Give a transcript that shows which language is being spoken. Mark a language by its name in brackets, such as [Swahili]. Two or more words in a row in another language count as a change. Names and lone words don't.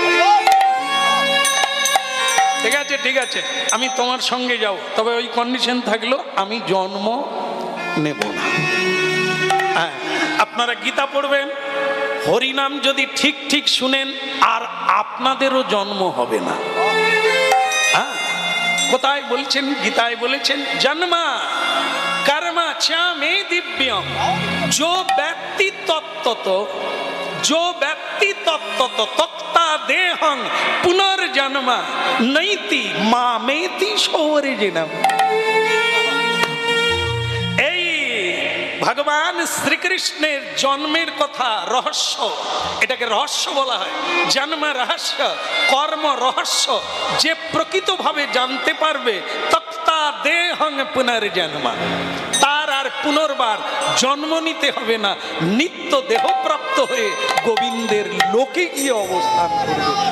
[Bangla] ঠিক আছে ঠিক আছে, আমি তোমার সঙ্গে যাব, তবে ওই কন্ডিশন থাকলো আমি জন্ম নেব না। হ্যাঁ, আপনারা গীতা পড়বেন, হরিনাম যদি ঠিক ঠিক শুনেন আর আপনাদেরও জন্ম হবে না। হ্যাঁ, কোথায় বলছেন? গীতায় বলেছেন [Sanskrit] জন্মা কর্মা চ মে দিব্যম, जो व्यक्ति तत्ता देहं पुनर्जन्म नैति मामेति शौर्यजनम। [Bangla] ভগবান শ্রীকৃষ্ণের জন্মের কথা রহস্য, এটাকে রহস্য বলা হয়। জন্ম রহস্য, কর্ম রহস্য। যে প্রকৃতভাবে জানতে পারবে [Sanskrit] তক্তা দেহং পুনর্জন্ম, [Bangla] তার আর পুনর্বার জন্ম নিতে হবে না, নিত্য দেহপ্রাপ্ত হয়ে গোবিন্দের লোকে গিয়ে অবস্থান করবে।